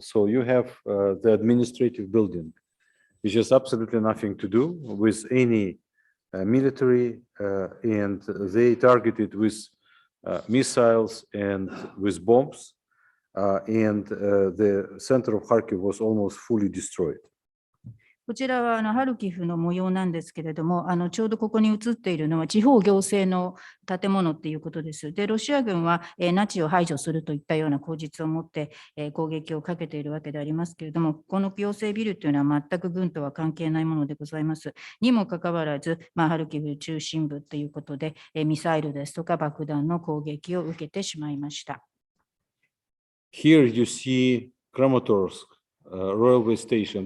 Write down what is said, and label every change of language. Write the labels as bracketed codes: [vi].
[en] So you have the administrative building, which has absolutely nothing to do with any military, and they targeted with missiles and with bombs, and the center of Kharkiv was almost fully destroyed. [ja] こちらはハルキフの模様なんですけれども、ちょうどここに映っているのは地方行政の建物っていうことです。で、ロシア軍はナチを排除するといったような口実を持って攻撃をかけているわけでありますけれども、この行政ビルというのは全く軍とは関係ないものでございます。にもかかわらず、ハルキフ中心部ということで、ミサイルですとか爆弾の攻撃を受けてしまいました。 [en] Here you see Kramatorsk railway station.